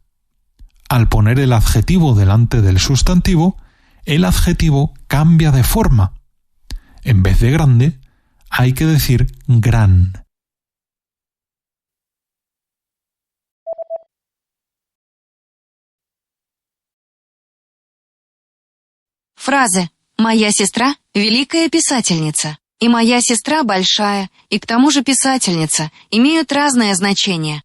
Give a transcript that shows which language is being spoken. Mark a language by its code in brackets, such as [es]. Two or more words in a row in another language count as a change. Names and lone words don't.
[es] Al poner el adjetivo delante del sustantivo, el adjetivo cambia de forma. En vez de grande, hay que decir gran. [ru] Фразы «Моя сестра – великая писательница» и «Моя сестра большая» и к тому же писательница имеют разное значение.